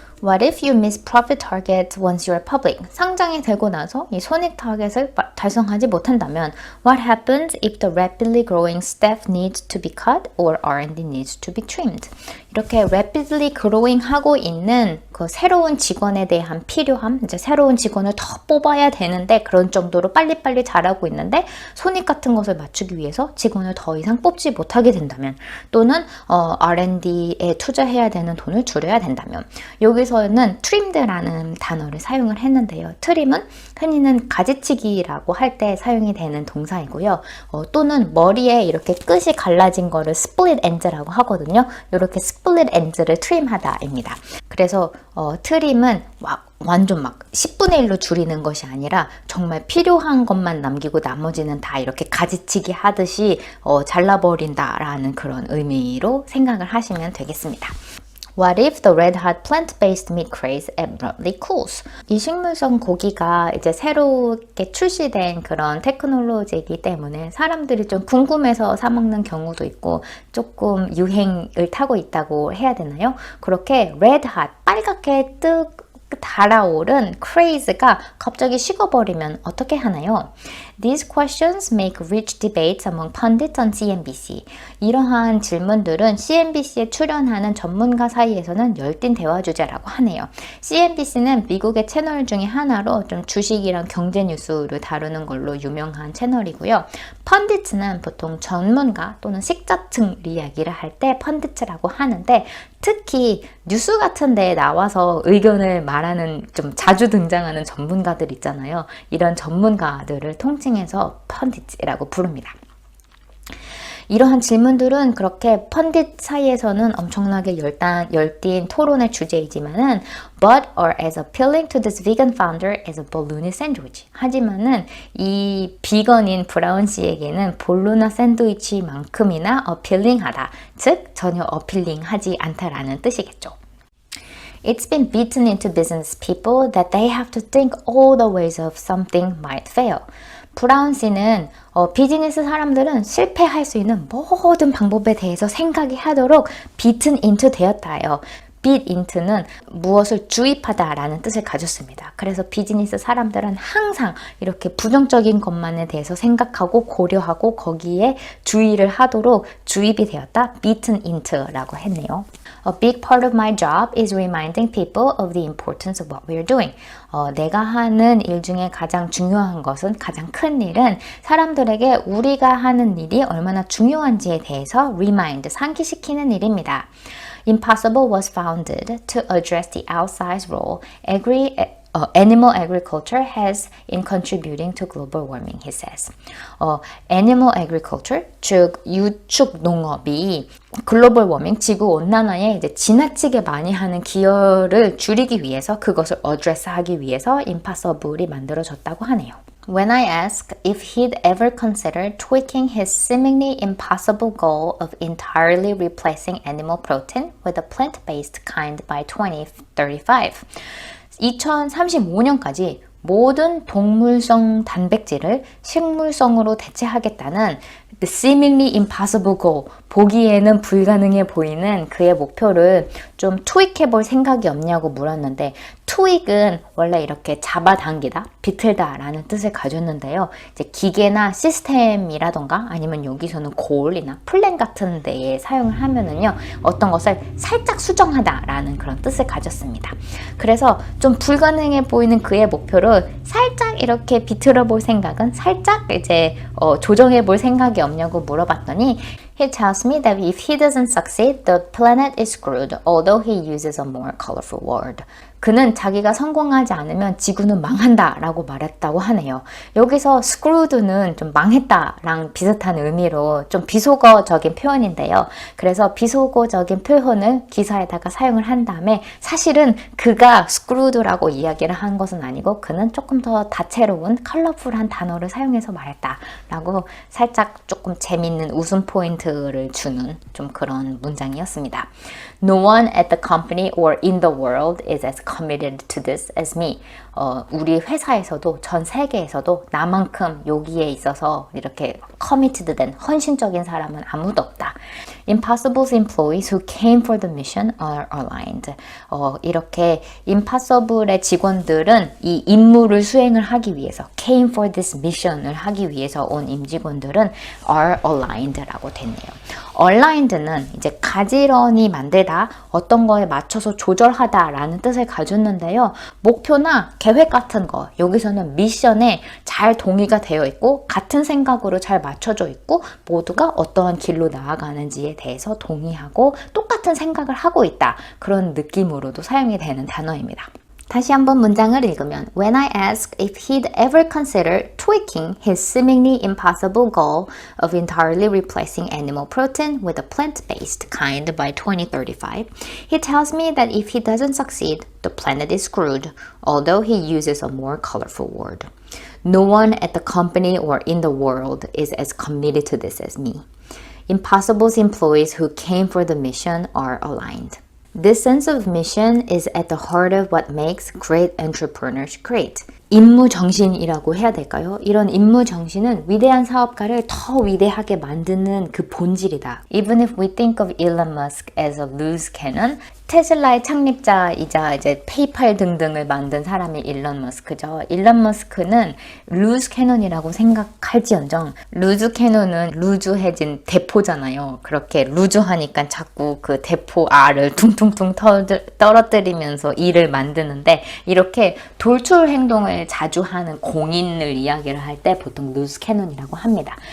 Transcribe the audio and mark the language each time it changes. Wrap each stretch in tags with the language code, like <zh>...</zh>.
<en>What if you miss profit target once you're public?</en> <ko>상장이 되고 나서 이 손익 타겟을 달성하지 못한다면</ko> <en>What happens if the rapidly growing staff needs to be cut or R&D needs to be trimmed?</en> <ko>이렇게</ko> <en>rapidly growing</en> <ko>하고 있는 그 새로운 직원에 대한 필요함, 이제 새로운 직원을 더 뽑아야 되는데 그런 정도로 빨리빨리 잘하고 있는데 손익 같은 것을 맞추기 위해서 직원을 더 이상 뽑지 못하게 된다면 또는 R&D에 투자해야 되는 돈을 줄여야 된다면 여기서는 trimed라는 단어를 사용을 했는데요. trim은 흔히는 가지치기라고 할 때 사용이 되는 동사이고요. 또는 머리에 이렇게 끝이 갈라진 거를 split ends라고 하거든요. 이렇게 split ends를 trim하다입니다. 그래서 trim은 완전 10분의 1로 줄이는 것이 아니라 정말 필요한 것만 남기고 나머지는 다 이렇게 가지치기 하듯이 잘라버린다라는 그런 의미로 생각을 하시면 되겠습니다.</ko> <en>What if the red-hot plant-based meat craze abruptly cools?</en> <ko>이 식물성 고기가 이제 새롭게 출시된 그런 테크놀로지이기 때문에 사람들이 좀 궁금해서 사 먹는 경우도 있고 조금 유행을 타고 있다고 해야 되나요? 그렇게 red-hot, 빨갛게 달아오른 craze가 갑자기 식어버리면 어떻게 하나요?</ko> <en>These questions make rich debates among pundits on CNBC.</en> <ko>이러한 질문들은 CNBC에 출연하는 전문가 사이에서는 열띤 대화 주제라고 하네요. CNBC는 미국의 채널 중에 하나로 좀 주식이랑 경제 뉴스를 다루는 걸로 유명한 채널이고요. 펀디츠는 보통 전문가 또는 식자층 이야기를 할 때 펀디츠라고 하는데 특히 뉴스 같은 데에 나와서 의견을 말하는 좀 자주 등장하는 전문가들 있잖아요. 이런 전문가들을 통칭해서 펀디츠라고 부릅니다. 이러한 질문들은 그렇게 펀딧 사이에서는 엄청나게 열띤 토론의 주제이지만은</ko> <en>but are as appealing to this vegan founder as a bologna sandwich.</en> <ko>하지만은 이 비건인 브라운 씨에게는 볼로나 샌드위치만큼이나 appealing하다. 즉 전혀 어필링하지 않다라는 뜻이겠죠.</ko> <en>It's been beaten into business people that they have to think all the ways of something might fail.</en> <ko>브라운 씨는 비즈니스 사람들은 실패할 수 있는 모든 방법에 대해서 생각이 하도록 beaten into 되었다요. beat into는 무엇을 주입하다라는 뜻을 가졌습니다. 그래서 비즈니스 사람들은 항상 이렇게 부정적인 것만에 대해서 생각하고 고려하고 거기에 주의를 하도록 주입이 되었다. beaten into라고 했네요.</ko> <en>A big part of my job is reminding people of the importance of what we are doing.</en> <ko>내가 하는 일 중에 가장 중요한 것은, 가장 큰 일은 사람들에게 우리가 하는 일이 얼마나 중요한지에 대해서 remind, 상기시키는 일입니다.</ko> <en>Impossible was founded to address the outsized role animal agriculture has in contributing to global warming, he says.</en> <ko>Animal agriculture, 즉 유축 농업이 글로벌 워밍, 지구 온난화에 이제 지나치게 많이 하는 기여를 줄이기 위해서, 그것을 address하기 위해서 impossible이 만들어졌다고 하네요.</ko> <en>When I asked if he'd ever considered tweaking his seemingly impossible goal of entirely replacing animal protein with a plant-based kind by 2035,</en> <ko>2035년까지 모든 동물성 단백질을 식물성으로 대체하겠다는</ko> <en>the seemingly impossible goal,</en> <ko>보기에는 불가능해 보이는 그의 목표를 좀 tweak해 볼 생각이 없냐고 물었는데, tweak은 원래 이렇게 잡아당기다, 비틀다 라는 뜻을 가졌는데요. 이제 기계나 시스템이라던가 아니면 여기서는 고올이나 플랜 같은 데에 사용을 하면은요, 어떤 것을 살짝 수정하다 라는 그런 뜻을 가졌습니다. 그래서 좀 불가능해 보이는 그의 목표를 살짝 이렇게 비틀어 볼 생각은, 살짝 이제 조정해 볼 생각이 없냐고 물어봤더니</ko> <en>He tells me that if he doesn't succeed, the planet is screwed, although he uses a more colorful word.</en> <ko>그는 자기가 성공하지 않으면 지구는 망한다 라고 말했다고 하네요. 여기서 screwed는 좀 망했다랑 비슷한 의미로 좀 비속어적인 표현인데요. 그래서 비속어적인 표현을 기사에다가 사용을 한 다음에 사실은 그가 screwed라고 이야기를 한 것은 아니고 그는 조금 더 다채로운 컬러풀한 단어를 사용해서 말했다라고 살짝 조금 재밌는 웃음 포인트를 주는 좀 그런 문장이었습니다. No one at the company or in the world is as committed to this as me. 우리 회사에서도 전 세계에서도 나만큼 여기에 있어서 이렇게 committed 된 헌신적인 사람은 아무도 없다. Impossible's employees who came for the mission are aligned. 이렇게 Impossible의 직원들은 이 임무를 수행을 하기 위해서</ko> <en>came for this mission</en> <ko>을 하기 위해서 온 임직원들은 are aligned라고 됐네요. aligned는 이제 가지런히 만들다, 어떤 거에 맞춰서 조절하다 라는 뜻을 가졌는데요. 목표나 계획 같은 거, 여기서는 미션에 잘 동의가 되어 있고 같은 생각으로 잘 맞춰져 있고 모두가 어떠한 길로 나아가는지에 대해서 동의하고 똑같은 생각을 하고 있다. 그런 느낌으로도 사용이 되는 단어입니다. 다시 한번 문장을 읽으면</ko> <en>When I asked if he'd ever considered tweaking his seemingly impossible goal of entirely replacing animal protein with a plant-based kind by 2035, he tells me that if he doesn't succeed, the planet is screwed, although he uses a more colorful word. No one at the company or in the world is as committed to this as me. Impossible's employees who came for the mission are aligned. This sense of mission is at the heart of what makes great entrepreneurs great.</en> <ko>임무 정신이라고 해야 될까요? 이런 임무 정신은 위대한 사업가를 더 위대하게 만드는 그 본질이다.</ko> <en>Even if we think of Elon Musk as a loose cannon,</en> <ko>테슬라의 창립자이자 이제 페이팔 등등을 만든 사람이 일론 머스크죠. 일론 머스크는 루즈 캐논이라고 생각할지언정 루즈 캐논은 루즈해진 대포잖아요. 그렇게 루즈하니까 자꾸 그 대포 알을 퉁퉁퉁 떨어뜨리면서 일을 만드는데 이렇게 돌출 행동을 자주 하는 공인을 이야기를 할 때 보통 루즈 캐논이라고 합니다.</ko>